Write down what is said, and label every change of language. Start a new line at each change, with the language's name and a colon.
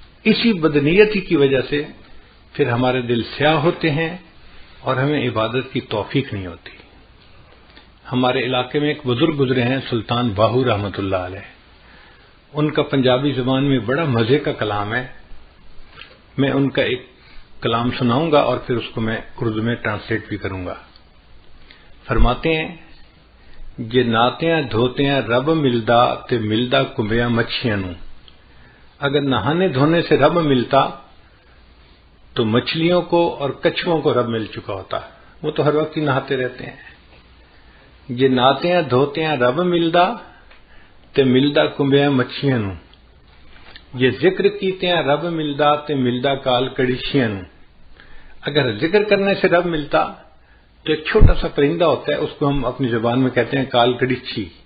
Urdu: اسی بدنیتی کی وجہ سے پھر ہمارے دل سیاہ ہوتے ہیں اور ہمیں عبادت کی توفیق نہیں ہوتی. ہمارے علاقے میں ایک بزرگ گزرے ہیں سلطان باہو رحمۃ اللہ علیہ. ان کا پنجابی زبان میں بڑا مزے کا کلام ہے. میں ان کا ایک کلام سناؤں گا اور پھر اس کو میں اردو میں ٹرانسلیٹ بھی کروں گا.
Punjabi: فرماتے ہیں جے ناتیاں دھوتیاں رب ملدا تے ملدا کمبیاں مچھیاں نوں.
Urdu: اگر نہانے دھونے سے رب ملتا تو مچھلیوں کو اور کچھووں کو رب مل چکا ہوتا. وہ تو ہر وقت ہی نہاتے رہتے ہیں۔ یہ نہاتے ہیں دھوتے ہیں
Punjabi: رب ملدا تے ملدا کنبیاں مچھیاں نو، یہ ذکر کیتے ہیں رب ملدا تے ملدا کال کڑیشیاں نو۔
Urdu: اگر ذکر کرنے سے رب ملتا تو ایک چھوٹا سا پرندہ ہوتا ہے، اس کو ہم اپنی زبان میں کہتے ہیں کال کڑیچھی،